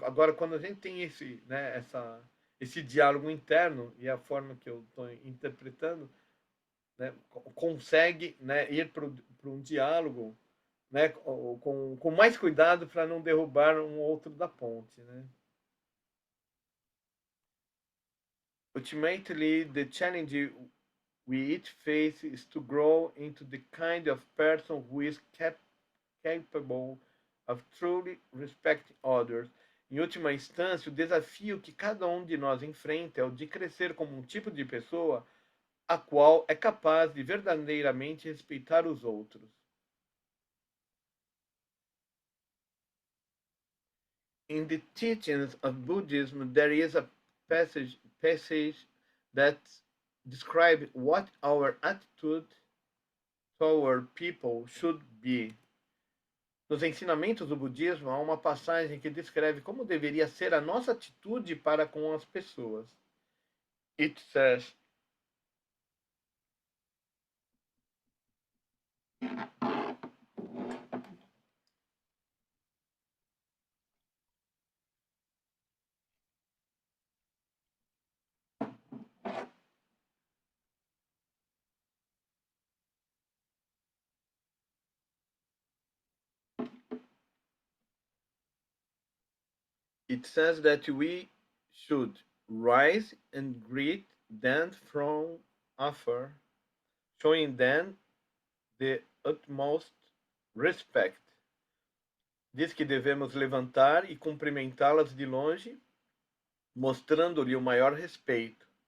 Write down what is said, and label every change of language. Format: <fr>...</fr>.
<pt>Agora, quando a gente tem esse diálogo interno e a forma que eu estou interpretando, né, consegue, né, ir para um diálogo, né, com mais cuidado para não derrubar um outro da ponte, né?</pt> <en>Ultimately, the challenge we each face is to grow into the kind of person who is capable of truly respecting others.</en> <pt>Em última instância, o desafio que cada um de nós enfrenta é o de crescer como um tipo de pessoa a qual é capaz de verdadeiramente respeitar os outros.</pt> <en>In the teachings of Buddhism, there is a passage that describes what our attitude toward people should be.</en> <pt>Nos ensinamentos do budismo, há uma passagem que descreve como deveria ser a nossa atitude para com as pessoas.</pt> <en>It says, it says that we should rise and greet them from afar, showing them the utmost respect.</en> <pt>Diz que devemos levantar e cumprimentá-las de longe, mostrando-lhe o maior respeito.</pt>